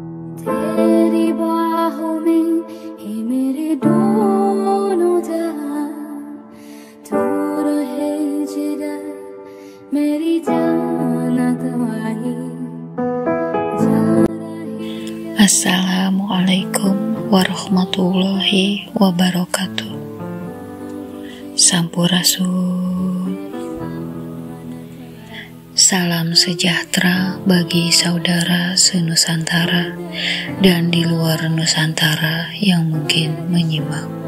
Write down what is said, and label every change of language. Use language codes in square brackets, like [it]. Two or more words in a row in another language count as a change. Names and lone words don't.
[hi] तेरी बाहों में ही मेरे दोनों जहां, तू रहे जिधर मेरी जान गवाही जा रही। [ar] السلام عليكم ورحمة الله وبركاته. [su] Sampurasun. [id] Salam sejahtera bagi saudara se-Nusantara dan di luar Nusantara yang mungkin menyimak.